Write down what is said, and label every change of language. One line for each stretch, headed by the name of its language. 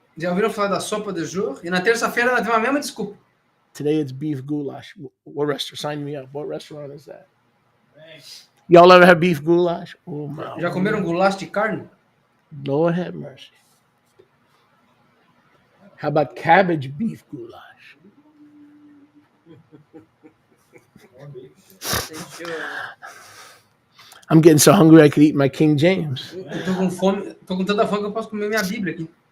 Portuguese: Já ouviram falar da sopa de jour? E na terça-feira nós temos a mesma desculpa.
English: Today it's beef goulash. What restaurant? Sign me up. What restaurant is that? Y'all ever have beef goulash? Oh my
Portuguese: Já comeram goulash de carne?
English: Lord have mercy. How about cabbage beef goulash? I'm getting so hungry I could eat my King James.
Portuguese: Eu tô com fome, tô com tanta fome que eu posso comer minha Bíblia aqui.